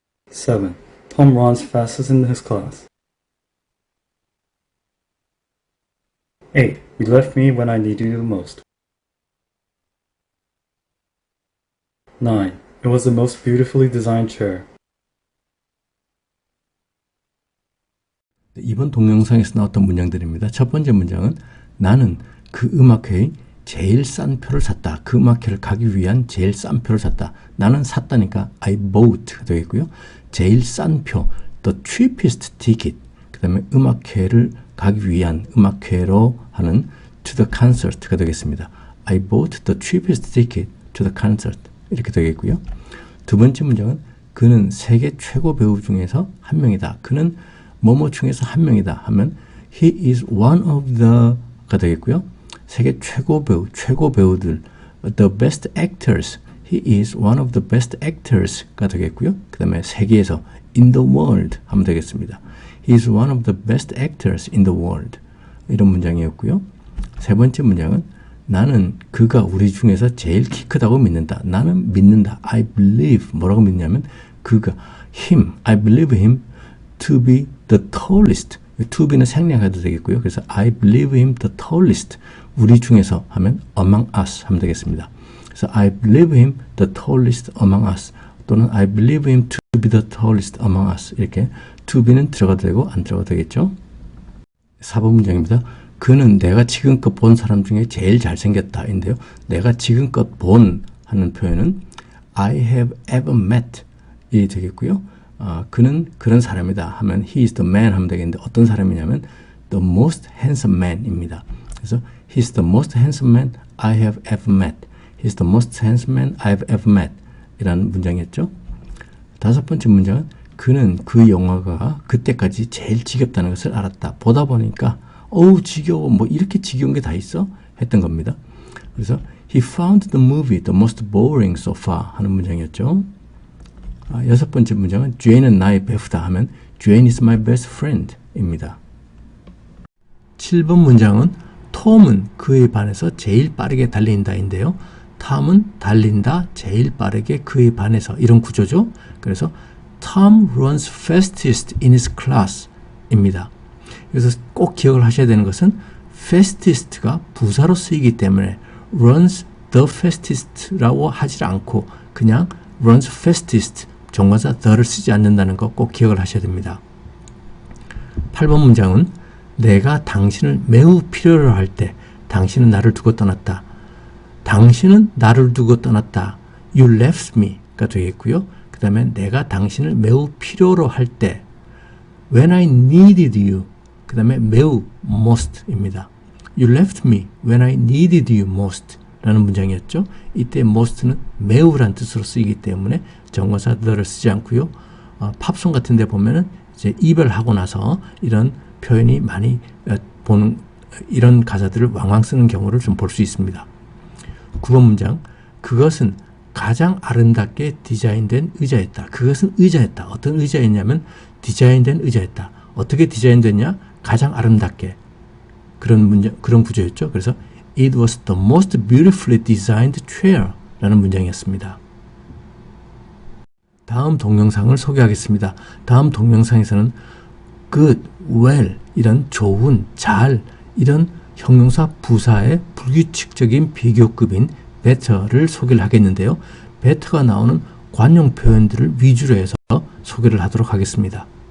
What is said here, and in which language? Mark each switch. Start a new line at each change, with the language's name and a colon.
English: 7. Tom runs fastest in his class. 8. You left me when I needed you the most. 9. It was the most beautifully designed chair.
Korean: 이번 동영상에서 나왔던 문장들입니다. 첫 번째 문장은 나는 그 음악회의 제일 싼 표를 샀다. 그 음악회를 가기 위한 제일 싼 표를 샀다. 나는 샀다니까
English: I bought
Korean: 가 되겠고요. 제일 싼 표,
English: the cheapest ticket.
Korean: 그 다음에 음악회를 가기 위한 음악회로 하는
English: to the concert
Korean: 가 되겠습니다.
English: I bought the cheapest ticket to the concert.
Korean: 이렇게 되겠고요. 두 번째 문장은 그는 세계 최고 배우 중에서 한 명이다. 그는 뭐뭐 중에서 한 명이다 하면
English: he is one of the
Korean: 가 되겠고요. 세계 최고 배우, 최고 배우들
English: the best actors, he is one of the best actors가 되겠고요.
Korean: 그 다음에 세계에서
English: in the world
Korean: 하면 되겠습니다.
English: he is one of the best actors in the world
Korean: 이런 문장이었고요. 세 번째 문장은 나는 그가 우리 중에서 제일 키 크다고 믿는다. 나는 믿는다.
English: I believe
Korean: 뭐라고 믿냐면 그가
English: him, I believe him to be the tallest.
Korean: to be는 생략해도 되겠고요. 그래서
English: I believe him the tallest.
Korean: 우리 중에서 하면
English: among us
Korean: 하면 되겠습니다.
English: 그래서 I believe him the tallest among us
Korean: 또는
English: I believe him to be the tallest among us 이렇게 to be는
Korean: 들어가도 되고 안 들어가도 되겠죠. 4번 문장입니다. 그는 내가 지금껏 본 사람 중에 제일 잘생겼다 인데요. 내가 지금껏 본 하는 표현은
English: I have ever met
Korean: 이 되겠고요. 그는 그런 사람이다 하면
English: he is the man
Korean: 하면 되겠는데 어떤 사람이냐면
English: the most handsome man
Korean: 입니다. 그래서
English: he is the most handsome man I have ever met. he is the most handsome man I have ever met
Korean: 이라는 문장이었죠. 다섯 번째 문장은 그는 그 영화가 그때까지 제일 지겹다는 것을 알았다. 보다 보니까 어우 지겨워 뭐 이렇게 지겨운 게 다 있어? 했던 겁니다.
English: 그래서 he found the movie the most boring so far
Korean: 하는 문장이었죠. 여섯 번째 문장은 Jane은 나의 배우다 하면
English: Jane is my best friend
Korean: 입니다. 7번 문장은 톰은 그에 반해서 제일 빠르게 달린다인데요. 톰은 달린다 제일 빠르게 그에 반해서 이런 구조죠. 그래서
English: Tom runs fastest in his class 입니다.
Korean: 그래서 꼭 기억을 하셔야 되는 것은 fastest가 부사로 쓰이기 때문에
English: runs the fastest
Korean: 라고 하지 않고 그냥 runs fastest 정관사 the를 쓰지 않는다는 거 꼭 기억을 하셔야 됩니다. 8번 문장은 내가 당신을 매우 필요로 할 때 당신은 나를 두고 떠났다. 당신은 나를 두고 떠났다.
English: You left me가 되겠고요.
Korean: 그 다음에 내가 당신을 매우 필요로 할 때
English: When I needed you
Korean: 그 다음에 매우 most입니다.
English: You left me when I needed you most
Korean: 라는 문장이었죠. 이때 most는 매우란 뜻으로 쓰이기 때문에 정관사 the를 쓰지 않고요. 팝송 같은 데 보면은 이제 이별하고 나서 이런 표현이 많이 보는 이런 가사들을 왕왕 쓰는 경우를 좀 볼 수 있습니다. 9번 문장 그것은 가장 아름답게 디자인된 의자였다. 그것은 의자였다. 어떤 의자였냐면 디자인된 의자였다. 어떻게 디자인됐냐? 가장 아름답게 그런 문장, 그런 구조였죠.
English: 그래서 It was the most beautifully designed chair
Korean: 라는 문장이었습니다. 다음 동영상을 소개하겠습니다. 다음 동영상에서는 good, well 이런 좋은, 잘 이런 형용사 부사의 불규칙적인 비교급인 better를 소개를 하겠는데요. better가 나오는 관용 표현들을 위주로 해서 소개를 하도록 하겠습니다.